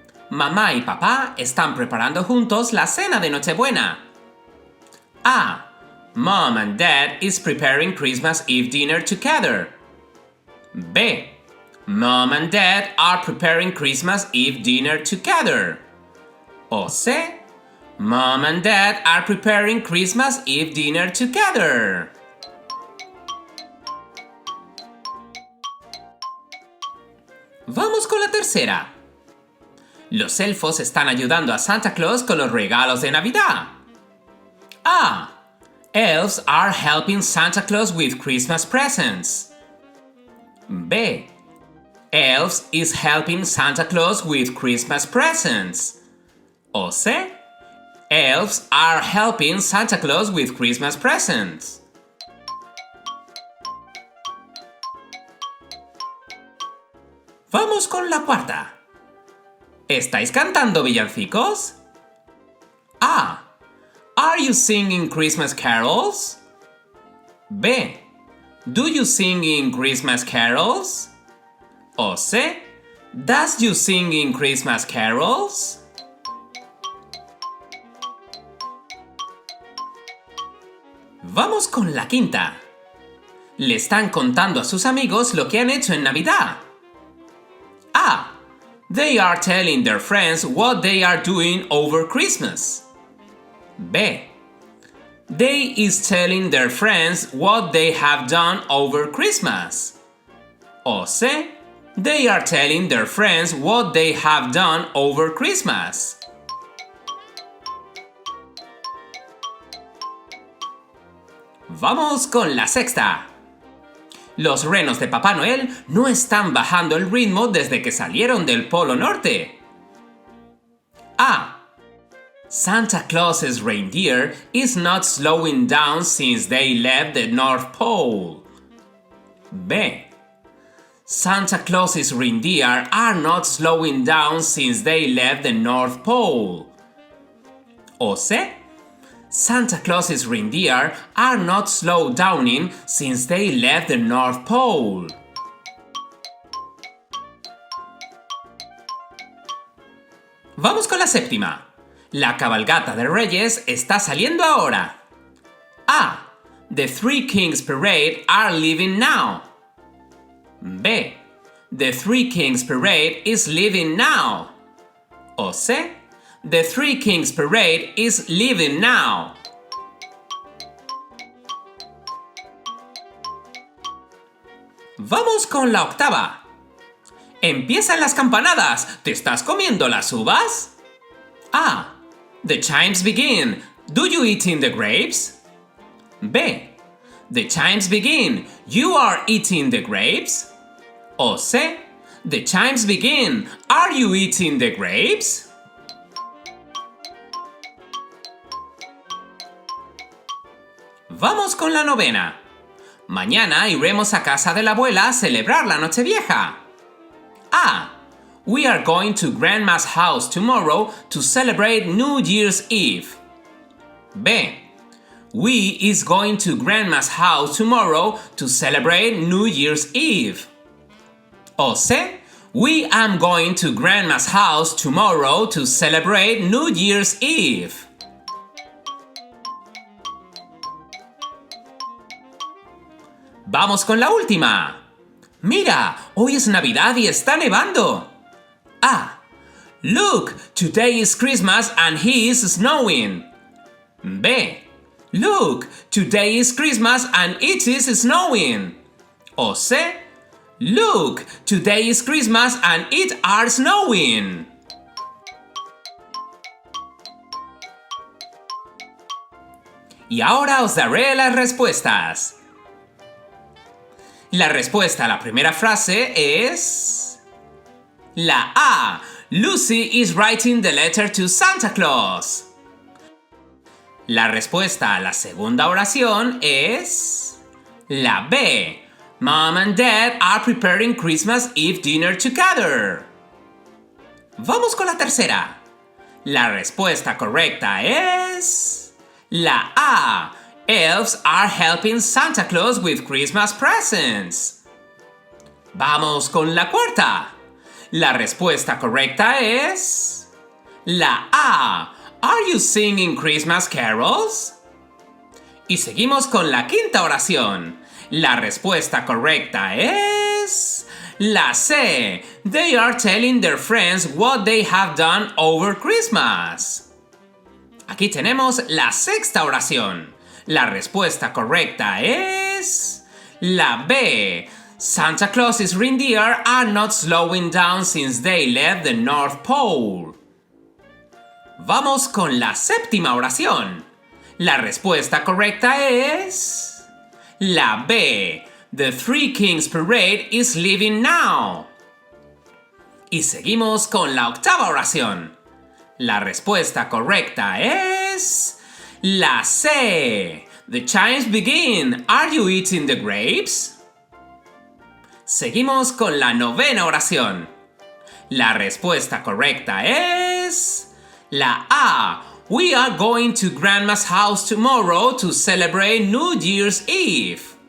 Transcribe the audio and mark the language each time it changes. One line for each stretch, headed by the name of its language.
Spanish: Mamá y papá están preparando juntos la cena de Nochebuena. A.
English: Mom and Dad is preparing Christmas Eve dinner together. B. Mom and Dad are preparing Christmas Eve dinner together. O C. Mom and Dad are preparing Christmas Eve dinner together.
Spanish: Vamos con la tercera. Los elfos están ayudando a Santa Claus con los regalos de Navidad. A.
English: Elves are helping Santa Claus with Christmas presents. B. Elves is helping Santa Claus with Christmas presents. O C. Elves are helping Santa Claus with Christmas presents.
Spanish: Vamos con la cuarta. ¿Estáis cantando villancicos?
English: A. Are you singing Christmas carols? B. Do you sing Christmas carols? O C. Does you sing Christmas carols?
Spanish: Vamos con la quinta. Le están contando a sus amigos lo que han hecho en Navidad. A.
English: They are telling their friends what they are doing over Christmas. B. They is telling their friends what they have done over Christmas. O C. They are telling their friends what they have done over Christmas.
Spanish: Vamos con la sexta. Los renos de Papá Noel no están bajando el ritmo desde que salieron del Polo Norte. A.
English: Santa Claus's reindeer is not slowing down since they left the North Pole. B. Santa Claus's reindeer are not slowing down since they left the North Pole. O C. Santa Claus's reindeer are not slowed downing since they left the North Pole.
Spanish: Vamos con la séptima. La cabalgata de Reyes está saliendo ahora. A.
English: The Three Kings Parade are leaving now. B. The Three Kings Parade is leaving now. O C. The Three Kings Parade is leaving now.
Spanish: Vamos con la octava. Empiezan las campanadas. ¿Te estás comiendo las uvas?
English: A. The chimes begin. Do you eating the grapes? B. The chimes begin. You are eating the grapes? O C. The chimes begin. Are you eating the grapes?
Spanish: Vamos con la novena. Mañana iremos a casa de la abuela a celebrar la Nochevieja. A.
English: We are going to Grandma's house tomorrow to celebrate New Year's Eve. B. We is going to Grandma's house tomorrow to celebrate New Year's Eve. O C. We am going to Grandma's house tomorrow to celebrate New Year's Eve.
Spanish: Vamos con la última. Mira, hoy es Navidad y está nevando. A.
English: Look, today is Christmas and he is snowing. B. Look, today is Christmas and it is snowing. O C. Look, today is Christmas and it are snowing.
Spanish: Y ahora os daré las respuestas. La respuesta a la primera frase es... la A.
English: Lucy is writing the letter to Santa Claus.
Spanish: La respuesta a la segunda oración es... la B.
English: Mom and Dad are preparing Christmas Eve dinner together.
Spanish: Vamos con la tercera. La respuesta correcta es... la A.
English: Elves are helping Santa Claus with Christmas presents.
Spanish: Vamos con la cuarta. La respuesta correcta es... la A.
English: Are you singing Christmas carols?
Spanish: Y seguimos con la quinta oración. La respuesta correcta es... la C.
English: They are telling their friends what they have done over Christmas.
Spanish: Aquí tenemos la sexta oración. La respuesta correcta es... la B.
English: Santa Claus's reindeer are not slowing down since they left the North Pole.
Spanish: Vamos con la séptima oración. La respuesta correcta es... la B.
English: The Three Kings Parade is leaving now.
Spanish: Y seguimos con la octava oración. La respuesta correcta es...
English: la C. The chimes begin. Are you eating the grapes?
Spanish: Seguimos con la novena oración. La respuesta correcta es... la A.
English: We are going to Grandma's house tomorrow to celebrate New Year's Eve.